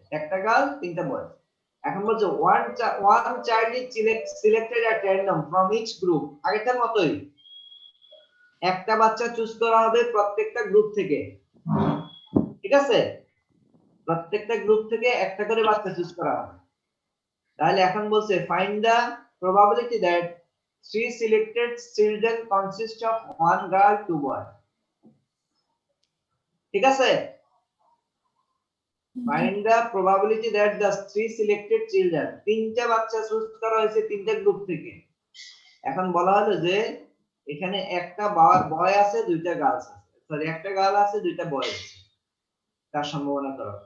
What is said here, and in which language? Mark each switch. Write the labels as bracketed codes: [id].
[bn] একটা গার্ল তিনটা বয়। এখন বলছে [en] one child is selected at random from each group, [bn] আগেরটার মতোই একটা বাচ্চা চুজ করা হবে প্রত্যেকটা গ্রুপ থেকে, ঠিক আছে? প্রত্যেকটা গ্রুপ থেকে একটা করে বাচ্চা চুজ করা হবে। তাহলে এখন বলছে [en] find the probability that 3 selected children consist of 1 girl 2 boy, [bn] ঠিক আছে? [en] find the probability that the 3 selected children, [bn] তিনটা বাচ্চা চুজ করা হয়েছে তিনটা গ্রুপ থেকে। এখন বলা হলো যে এখানে একটা বয় আছে দুইটা গার্লস আছে, সরি একটা গার্ল আছে দুইটা বয় আছে, তার সম্ভাবনা করো।